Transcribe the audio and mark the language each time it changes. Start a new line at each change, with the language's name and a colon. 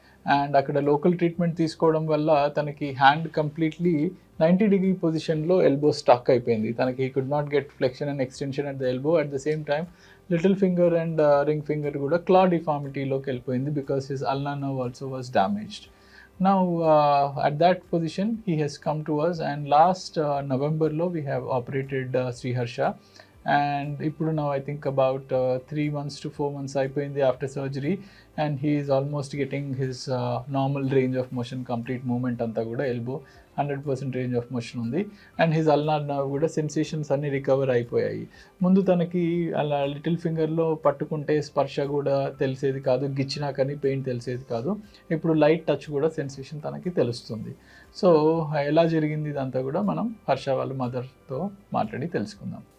Telugu: And అక్కడ local treatment తీసుకోవడం వల్ల తనకి హ్యాండ్ కంప్లీట్లీ 90 డిగ్రీ పొజిషన్లో ఎల్బో స్టక్ అయిపోయింది.
English: తనకి he could not get flexion and extension at the elbow. At the same time little finger and ring finger
Telugu: కూడా క్లా డిఫార్మిటీలోకి వెళ్ళిపోయింది
English: Because his ulnar nerve also was damaged. Now at that position he has come to us, and last November lo we have operated Sri Harsha, and
Telugu: ippudu
English: now I think about 3 months to 4 months
Telugu: అయిపోయింది
English: after surgery, and he is almost getting his normal range of motion, complete movement
Telugu: anta kuda
English: elbow 100% range of motion
Telugu: ఉంది. And his ulnar nerve కూడా sensations అన్ని recover అయిపోయాయి. ముందు తనకి అలా little ఫింగర్లో పట్టుకుంటే స్పర్శ కూడా తెలిసేది కాదు, గిచ్చినా కానీ పెయిన్ తెలిసేది కాదు. ఇప్పుడు లైట్ టచ్ కూడా సెన్సేషన్ తనకి తెలుస్తుంది. సో ఎలా జరిగింది ఇదంతా కూడా మనం హర్ష వాళ్ళ మదర్తో మాట్లాడి తెలుసుకుందాం.